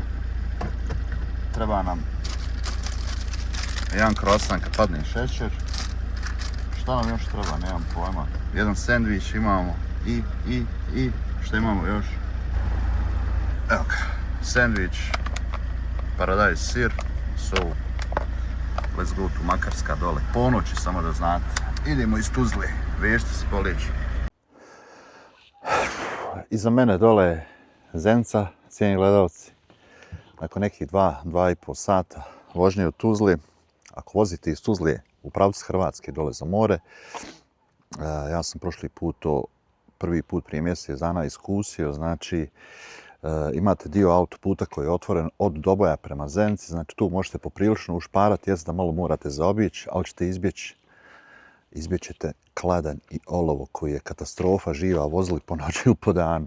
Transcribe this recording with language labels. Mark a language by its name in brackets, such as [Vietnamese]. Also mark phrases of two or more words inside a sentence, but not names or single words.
[Bosnian] Treba nam jedan croissant kad padne šećer. Šta nam još treba? Nemam pojma. Jedan sendvič imamo i šta imamo još? Evo ga, sendvič, paradajz sir, [English] so let's go to [Bosnian] Makarska dole. Ponoći, samo da znate. Idemo iz Tuzle, vežite se po leđu. Iza mene dole je Zenica, cijeni gledalci. Nakon nekih 2,5 sata vožnje u Tuzli, ako vozite iz Tuzle u pravcu Hrvatske dole za more, ja sam prošli put to prvi put prije mjesec dana iskusio, znači imate dio autoputa koji je otvoren od Doboja prema Zenici, znači tu možete poprilično ušparati, jest da malo morate zaobići, ali ćete izbjećete kladanj i olovo koji je katastrofa živa, vozili po noći ili po danu.